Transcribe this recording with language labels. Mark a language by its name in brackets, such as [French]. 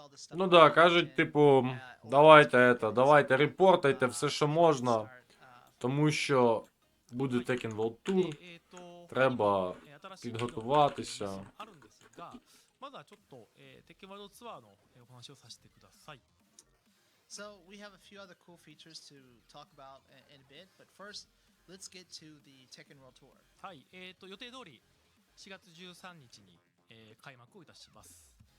[Ukrainian] Ну да, кажуть, типу, давайте репортайте все, що можна, тому що буде Tekken World Tour, треба підготуватися. [Japanese] まずはちょっと、テッケンワールドツアーのお話をさせてください。 [English] So we have a few other cool features to talk about in a bit, but first, let's get to the Tekken World Tour. [Japanese] はい、予定通り4月13日に、開幕をいたします。